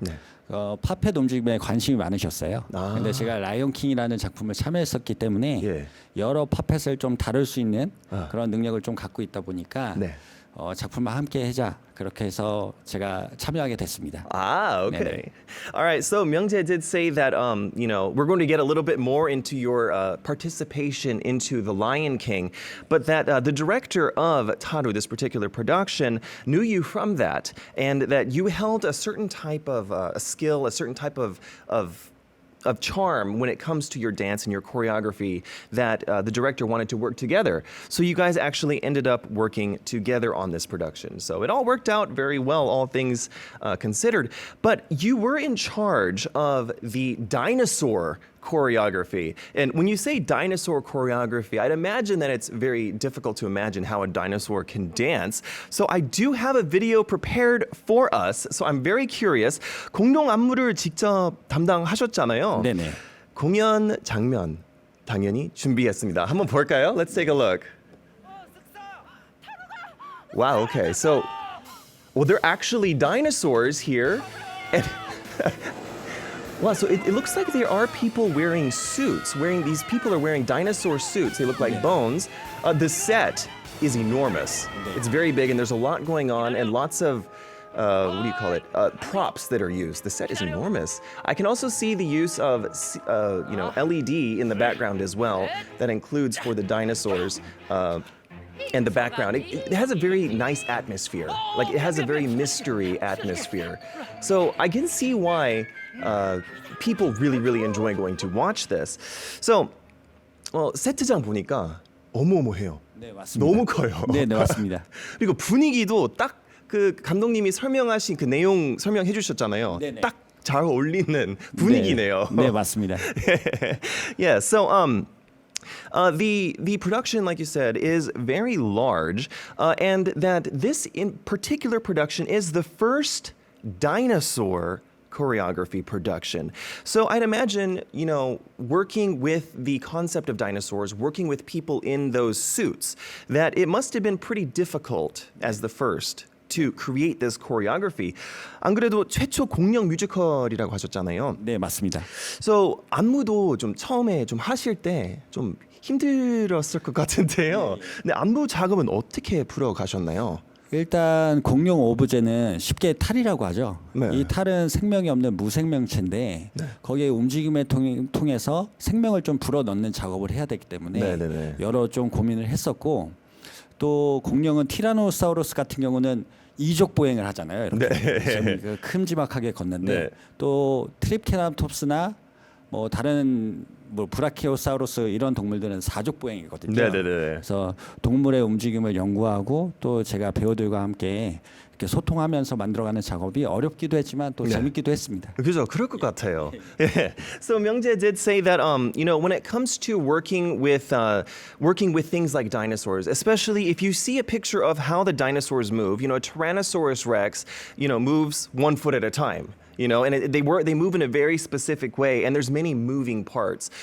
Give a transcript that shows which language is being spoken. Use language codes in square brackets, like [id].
[ko] 네. 팝펫 움직임에 관심이 많으셨어요. 아. 근데 제가 라이온 킹이라는 작품을 참여했었기 때문에 예. 여러 팝펫을 좀 다룰 수 있는 그런 능력을 좀 갖고 있다 보니까 네. 작품을 함께 하자, 그렇게 해서 제가 참여하게 됐습니다. [en] Ah, okay. [ko] 네네. [en] All right. So Myungjae did say that, we're going to get a little bit more into your participation into The Lion King, but that the director of Taru, this particular production, knew you from that, and that you held a certain type of a skill, a certain type of charm when it comes to your dance and your choreography, that the director wanted to work together. So you guys actually ended up working together on this production. So it all worked out very well, all things considered. But you were in charge of the dinosaur choreography. And when you say dinosaur choreography, I'd imagine that it's very difficult to imagine how a dinosaur can dance. So I do have a video prepared for us. So I'm very curious. [ko] 공룡 안무를 직접 담당하셨잖아요. 네네. 공연 장면 당연히 준비했습니다. 한번 볼까요? [en] Let's take a look. Wow, okay. So, well, they're actually dinosaurs here. And wow, so it looks like there are people wearing suits. These people are wearing dinosaur suits. They look like bones. The set is enormous. It's very big, and there's a lot going on, and lots of what do you call it? Props that are used. The set is enormous. I can also see the use of LED in the background as well. That includes for the dinosaurs. And the background, it has a very nice atmosphere. Like, it has a very mystery atmosphere. So I can see why people really, really enjoy going to watch this. [ko] So, 세트장 보니까 어마어마해요. 네, 맞습니다. 너무 커요. 네, 네, 맞습니다. 그리고 분위기도 딱 그 감독님이 설명하신 그 내용 설명해 주셨잖아요. 네네. 딱 잘 어울리는 분위기네요. 네, 네, 맞습니다. [en] Yeah, so the production, like you said, is very large, and that this in particular production is the first dinosaur choreography production. So I'd imagine, working with the concept of dinosaurs, working with people in those suits, that it must have been pretty difficult as the first to create this choreography. [ko] 안 그래도 최초 공룡 뮤지컬이라고 하셨잖아요. 네, 맞습니다. So 안무도 좀 처음에 좀 하실 때 좀 힘들었을 것 같은데요. 근데 안무 작업은 어떻게 풀어 가셨나요? 일단 공룡 오브제는 쉽게 탈이라고 하죠. 네. 이 탈은 생명이 없는 무생명체인데 거기에 움직임을 통해서 생명을 좀 불어넣는 작업을 해야 되기 때문에 네네네. 여러 좀 고민을 했었고 또 공룡은 티라노사우루스 같은 경우는 이족 보행을 하잖아요. 이렇게 좀 그 큼지막하게 걷는데 네. 또 트립케라톱스나 뭐 다른 뭐 브라키오사우루스 이런 동물들은 사족 보행이거든요. 네네네. 그래서 동물의 움직임을 연구하고 또 제가 배우들과 함께 이렇게 소통하면서 만들어가는 작업이 어렵기도 했지만 또 네. 재밌기도 했습니다. 그죠, 그럴 것 같아요. Yeah. [en] So Myungjae did say that, you know, when it comes to working with things like dinosaurs, especially if you see a picture of how the dinosaurs move, you know, a Tyrannosaurus Rex, you know, moves 1 foot at a time. You know, and they move in a very specific way, and there's many moving parts.